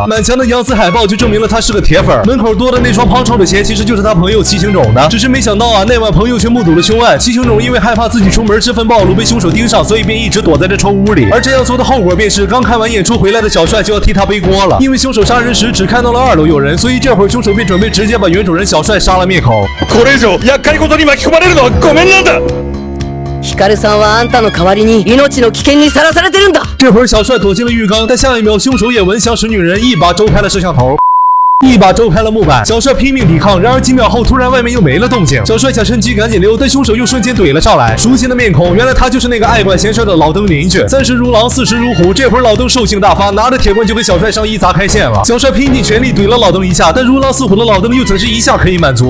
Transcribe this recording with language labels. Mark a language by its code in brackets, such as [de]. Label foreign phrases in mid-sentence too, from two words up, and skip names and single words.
[zh] 满墙的洋子海报就证明了他是个铁粉，门口多的那双胖臭的鞋其实就是他朋友七星种的。只是没想到啊，那晚朋友却目睹了凶案，七星种因为害怕自己出门身份暴露被凶手盯上，所以便一直躲在这臭屋里。而这样做的后果便是，刚看完演出回来的小帅就要替他背锅了，因为凶手杀人时只看到了2楼有人，所以这会儿凶手便准备直接把原主人小帅杀了灭口。 [ja] これ以上厄介事に巻き込まれるのはごめんなんだ。ヒカルさんはあんたの代わりに命の危険にさらされてるんだ。 [zh] 这会儿小帅躲进了浴缸，但下一秒凶手也闻香识女人，一把周开了摄像头。一把周开了木板，小帅拼命抵抗，然而几秒后突然外面又没了动静。小帅想趁机赶紧溜，但凶手又瞬间怼了上来。熟悉的面孔，原来他就是那个爱管闲事的老登邻居。30如狼，40如虎，这会儿老登兽性大发，拿着铁棍就给小帅上衣砸开线了。小帅拼尽全力怼了老登一下，但如狼似虎的老登又怎是一下可以满足？